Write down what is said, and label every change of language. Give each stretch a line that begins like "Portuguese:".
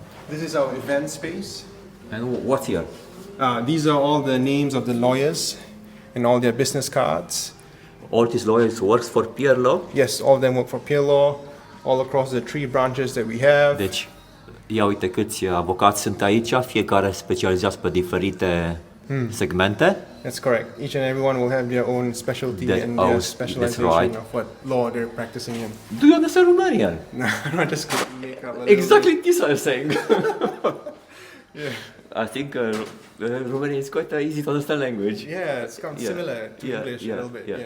English: This is our event space. And what's here? These are all the names of the lawyers and all their business cards. All these lawyers works for Pier Law? Yes, all of them work for Pier Law, all across the 3 branches that we have.
Romanian: Deci, ia uite câți avocați sunt aici, fiecare specializați pe diferite segmente.
English: That's correct. Each and everyone will have their own specialty and their specialization of what law they're practicing in. Do you understand Romanian? No, I just couldn't make up a little Exactly this I'm saying. Yeah. I think Romanian is quite an easy to understand language. Yeah, it's kind of similar to English a little bit.